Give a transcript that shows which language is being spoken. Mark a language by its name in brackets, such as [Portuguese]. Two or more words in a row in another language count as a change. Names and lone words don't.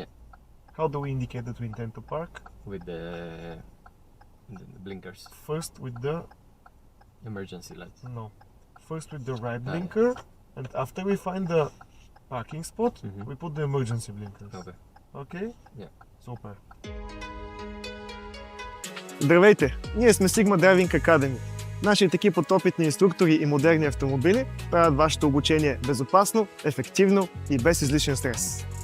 [English] How do we indicate that we intend to park? With the blinkers, First with the emergency lights. no. First with the right yeah. blinker, and after we find the parking spot, Mhm. we put the emergency blinkers. Okay. Okay? Yeah. [Bulgarian] Супер. Здравейте! Ние сме Sigma Driving Academy. Наши екип от опитни инструктори и модерни автомобили правят вашето обучение безопасно, ефективно и без излишен стрес.